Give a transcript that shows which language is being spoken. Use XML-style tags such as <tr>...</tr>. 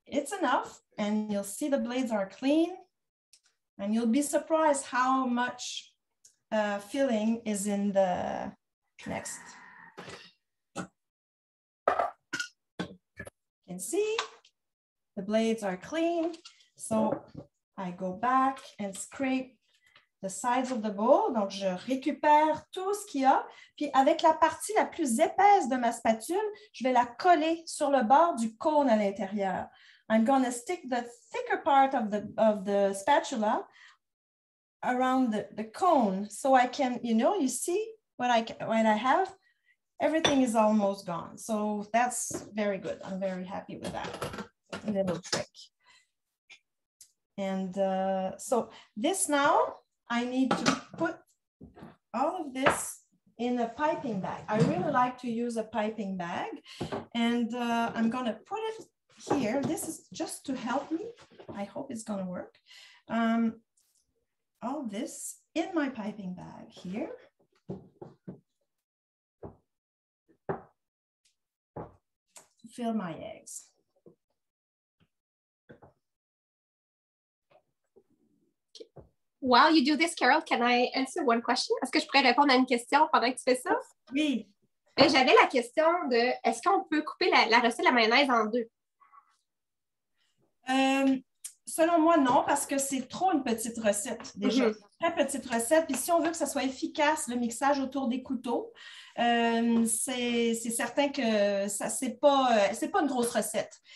<en>It's enough, and you'll see the blades are clean, and you'll be surprised how much filling is in the next. You can see the blades are clean, so I go back and scrape the sides of the bowl.</en> <fr>Donc, je récupère tout ce qu'il y a, puis avec la partie la plus épaisse de ma spatule, je vais la coller sur le bord du cône à l'intérieur.</fr> <en>I'm going to stick the thicker part of the spatula around the cone so I can, you see what I have? Everything is almost gone. So that's very good. I'm very happy with that little trick. And so this now, I need to put all of this in a piping bag. I really like to use a piping bag. And I'm going to put it here. This is just to help me. I hope it's going to work. All this in my piping bag here. To fill my eggs. While you do this, Carol, can I answer one question?</en> <fr>Est-ce que je pourrais répondre à une question pendant que tu fais ça? Oui. J'avais la question de, est-ce qu'on peut couper la recette de la mayonnaise en deux? Selon moi, non, parce que c'est trop une petite recette, déjà. Très petite recette. Puis si on veut que ça soit efficace, le mixage autour des couteaux, c'est certain que c'est pas une grosse recette.</fr>